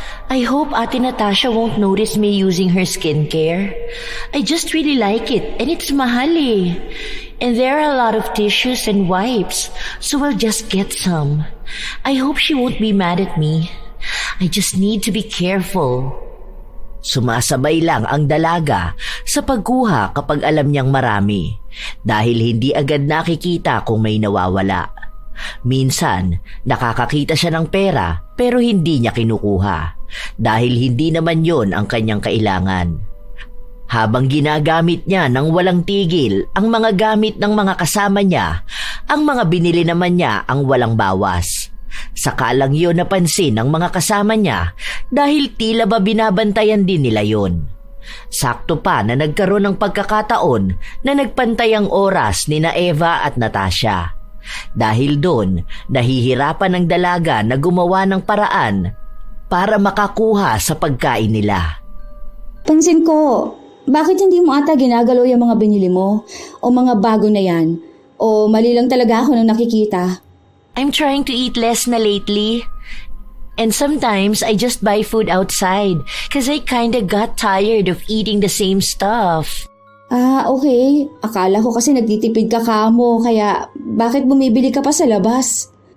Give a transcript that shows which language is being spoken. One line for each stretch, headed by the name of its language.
English: I hope Ate Natasha won't notice me using her skincare. I just really like it and it's mahal eh. And there are a lot of tissues and wipes, so I'll just get some. I hope she won't be mad at me. I just need to be careful.
Filipino: Sumasabay lang ang dalaga sa pagkuha kapag alam niyang marami dahil hindi agad nakikita kung may nawawala. Minsan, nakakakita siya ng pera pero hindi niya kinukuha dahil hindi naman yon ang kanyang kailangan. Habang ginagamit niya ng walang tigil ang mga gamit ng mga kasama niya, ang mga binili naman niya ang walang bawas. Saka lang yun napansin ng mga kasama niya dahil tila ba binabantayan din nila yon. Sakto pa na nagkaroon ng pagkakataon na nagpantay ang oras ni na Eva at Natasha. Dahil doon, nahihirapan ng dalaga na gumawa ng paraan para makakuha sa pagkain nila. Pansin ko, bakit hindi mo ata ginagalaw yung mga binili mo? O mga bago na yan? O mali lang talaga ako nang nakikita?
English: I'm trying to eat less na lately. And sometimes I just buy food outside because I kinda got tired of eating the same stuff.
Filipino: Ah, okay. Akala ko kasi nagtitipid ka kamo, kaya bakit bumibili ka pa sa labas?